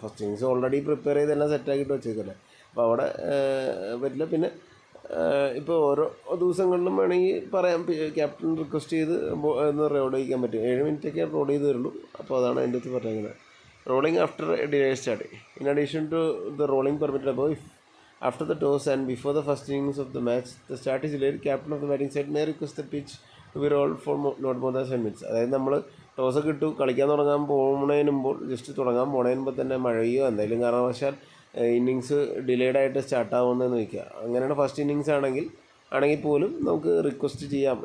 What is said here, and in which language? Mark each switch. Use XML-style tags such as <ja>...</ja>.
<ml>First innings already prepare ചെയ്തെല്ലാം സെറ്റാക്കിയിട്ട് വെച്ചേക്കല്ലേ, അപ്പോൾ അവിടെ പറ്റില്ല. പിന്നെ ഇപ്പോൾ ഓരോ ദിവസങ്ങളിലും വേണമെങ്കിൽ പറയാം, ക്യാപ്റ്റൻ റിക്വസ്റ്റ് ചെയ്ത് ഒന്ന് റോൾ ചെയ്യിക്കാൻ പറ്റും. 7 മിനിറ്റൊക്കെ റോൾ ചെയ്ത് തരുള്ളൂ. അപ്പോൾ അതാണ് അതിൻ്റെ അടുത്ത് പറഞ്ഞിരിക്കുന്നത്. Rolling after delay start.</ml> <en>In addition to the rolling permitted അപ്പോൾ after the toss and before the first innings of the match, the start is delayed. Captain of the batting side may request the pitch to be rolled for not more than 7 minutes.</en> <ml>അതായത് നമ്മൾ ടോസൊക്കെ ഇട്ടു കളിക്കാൻ തുടങ്ങാൻ പോകുന്നതിനുമ്പോൾ തുടങ്ങാൻ പോകുന്നതിനുമ്പോൾ തന്നെ മഴയോ എന്തെങ്കിലും കാരണവശാൽ ഇന്നിങ്സ് ഡിലേഡായിട്ട് സ്റ്റാർട്ടാവുന്നതെന്ന് വയ്ക്കുക. അങ്ങനെയാണ് ഫസ്റ്റ് ഇന്നിങ്സ് ആണെങ്കിൽ പോലും നമുക്ക് റിക്വസ്റ്റ് ചെയ്യാം.</ml>